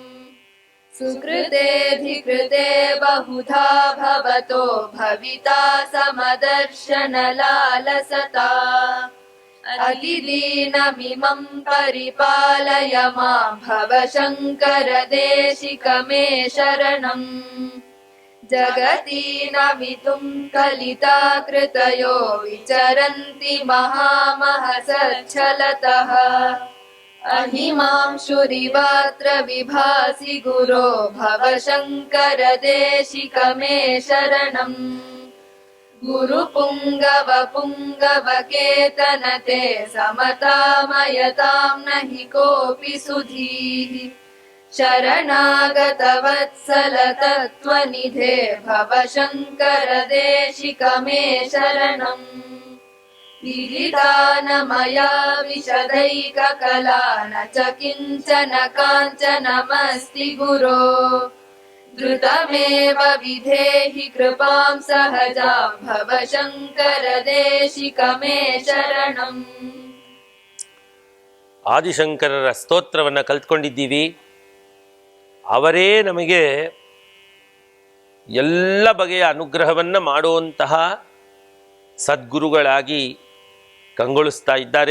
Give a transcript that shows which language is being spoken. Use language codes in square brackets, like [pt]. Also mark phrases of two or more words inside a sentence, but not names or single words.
[sa] ಸುಕೃತೇಧಿಕೃತೆ ಬಹುಧಾ ಭವತೋ ಭವಿತಾ ಸಮದರ್ಶನ ಲಾಲಸತಾ ಅತಿದೀನಮಿಮಂ ಪರಿಪಾಲಯ ಮಾಂ ಭವಶಂಕರ ದೇಶಿಕಮೇ ಶರಣಂ ಜಗತೀನಮಿತುಂ ಕಲಿತಾ ಕೃತಯೋ ವಿಚರಂತಿ ಮಹಾಮಹಸಚ್ಛಲತಃ ಅಹಿಮಾಂಶುರಿವಾತ್ರ ವಿಭಾಸಿ ಗುರೋ ಭವಶಂಕರ ದೇಶಿಕಮೇ ಶರಣಂ गुरुपुङ्गव पुङ्गवकेतनते समतामयतां न हि कोऽपि सुधीः शरणागतवत्सल तत्त्वनिधे भव शङ्कर देशिक मे शरणम् विदिता न मया विशदैककला न च किञ्चन काञ्चनमस्ति गुरो द्रुतमेव विधेहि कृपां सहजां भव शङ्कर देशिक मे ಶರಣಂ. [kn] ಆದಿಶಂಕರರ ಸ್ತೋತ್ರವನ್ನು ಕಲ್ತ್ಕೊಂಡಿದ್ದೀವಿ. ಅವರೇ ನಮಗೆ ಎಲ್ಲ ಬಗೆಯ ಅನುಗ್ರಹವನ್ನು ಮಾಡುವಂತಹ ಸದ್ಗುರುಗಳಾಗಿ ಕಂಗೊಳಿಸ್ತಾ ಇದ್ದಾರೆ.